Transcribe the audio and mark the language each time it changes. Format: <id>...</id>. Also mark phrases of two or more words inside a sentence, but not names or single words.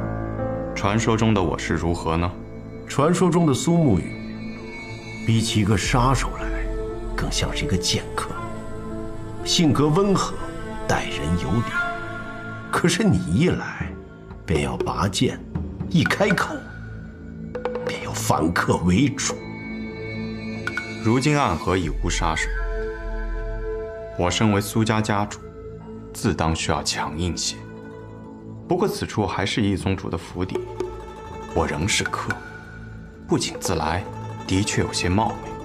<zh>传说中的我是如何呢？传说中的苏沐雨，比起一个杀手来，更像是一个剑客，性格温和，待人有礼。可是你一来，便要拔剑，一開口，便要反客為主。如今暗河已無殺手，我身為蘇家家主，自當需要強硬些。不過此處還是一宗主的府邸，我仍是客，不請自來，的確有些冒昧。</zh>